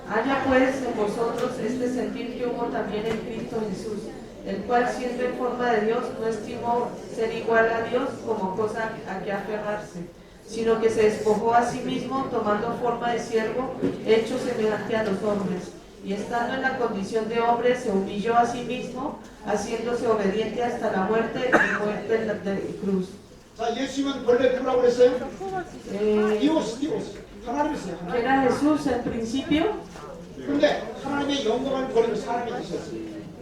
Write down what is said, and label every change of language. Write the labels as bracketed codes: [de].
[es] Haya pues en vosotros este sentir que hubo también en Cristo Jesús, el cual siendo en forma de Dios no estimó ser igual a Dios como cosa a que aferrarse, sino que se despojó a sí mismo tomando forma de siervo, hecho semejante a los hombres, y estando en la condición de hombre se humilló a sí mismo, haciéndose obediente hasta la muerte y muerte de cruz. [ko] 자, 예수님은 본래 누구라고 그랬어요? Eh, 디오스. 하나님이었어요. [es] que era Jesús en principio, [ko] 근데 하나님의 영광을 버리고 사람이 되셨어요.